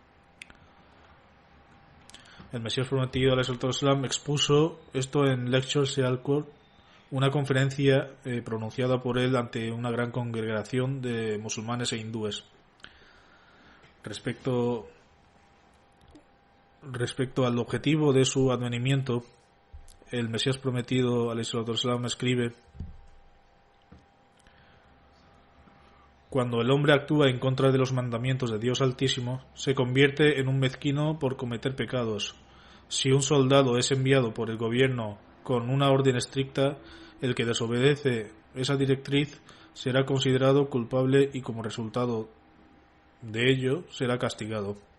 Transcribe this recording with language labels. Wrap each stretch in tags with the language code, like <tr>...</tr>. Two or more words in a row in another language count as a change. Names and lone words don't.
<es>El Mesías prometido, ﷺ, expuso esto en Lecture Sialkot, una conferencia pronunciada por él ante una gran congregación de musulmanes e hindúes. Respecto al objetivo de su advenimiento, el Mesías prometido,</es> <ar>عليه الصلاة والسلام,</ar> <es>escribe: cuando el hombre actúa en contra de los mandamientos de Dios Altísimo, se convierte en un mezquino por cometer pecados. Si un soldado es enviado por el gobierno con una orden estricta, el que desobedece esa directriz será considerado culpable y como resultado de ello será castigado.</es>